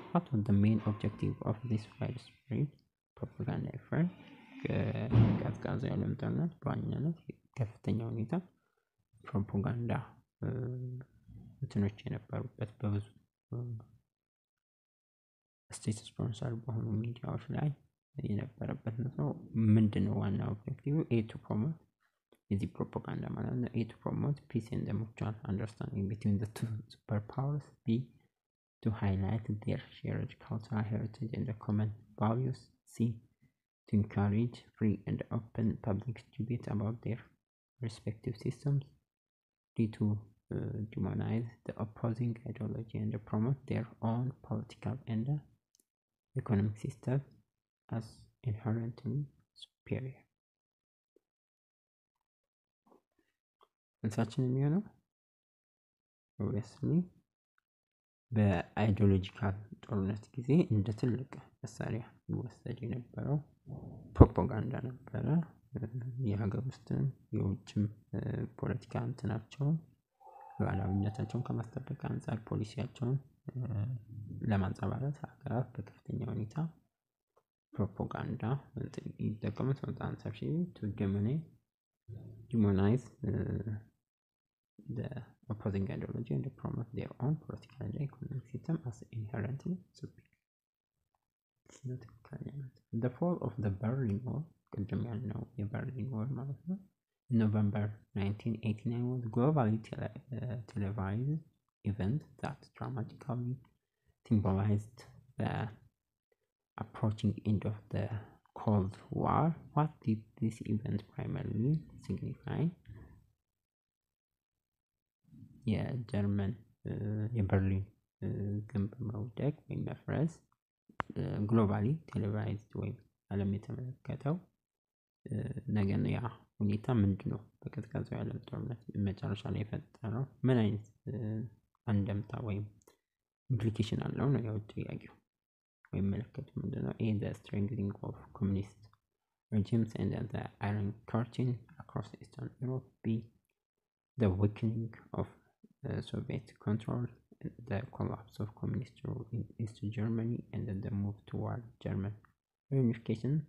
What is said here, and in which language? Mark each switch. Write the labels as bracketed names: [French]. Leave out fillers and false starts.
[English] What was the main objective of this widespread propaganda effort? [Amharic] ቀዝቃዛ የዓለም ጦርነት በዋናነት ከፍተኛ ሁኔታ ፕሮፓጋንዳ እንትኖች የነበሩበት በብዙ ስቴት ስፖንሰር በሆኑ ሚዲያዎች ላይ የነበረበት ነው። ምንድነው ዋና ኦብጀክቲቭ? [English] A. to promote the propaganda [Amharic] ማለት ነው። [English] A. to promote peace and mutual understanding between the two superpowers. B. to highlight their shared cultural heritage and the common values. C. to encourage free and open public debate about their respective systems. D. to demonize the opposing ideology and promote their own political and economic system as inherently superior. [Amharic] መልሳችን የሚሆነው obviously በአይዲዮሎጂካል ጦርነት ጊዜ እንደ ትልቅ መሳሪያ ይወሰድ የነበረው ፕሮፓጋንዳ ነበረ። የሀገር ውስጥም የውጭም ፖለቲካ እንትናቸውን ሉዓላዊነታቸውን ከማስጠበቅ አንጻር ፖሊሲያቸውን ለማንጸባረቅ ሀገራት በከፍተኛ ሁኔታ ፕሮፓጋንዳ ይጠቀሙት በጣም ሰፊ [English] to demonize the opposing ideology and promote their own political and economic system as inherently superior. The fall of the Berlin Wall, Berlin Wall in November 1989 was a globally televised event that dramatically symbolized the approaching end of the Cold War. What did this event primarily signify? [Amharic] የበርሊን ግንብ መውደቅ ወይም መፍረስ ግሎባሊ ቴሌቫይዝድ ወይም ዓለም የተመለከተው ነገር ያ ሁኔታ ምንድነው? በቀዝቃዛው የዓለም ጦርነት መጨረሻ ላይ የፈጠረው ምን አይነት አንደምታ ወይም ኢምፕሊኬሽን አለው ነው ያው ጥያቄው። ወይም ምልክቱ ምንድነው? [English] the strengthening of communist regimes and the Iron Curtain across Eastern Europe. B, the weakening of Soviet control, the collapse of communist rule in East Germany, and the move toward German reunification.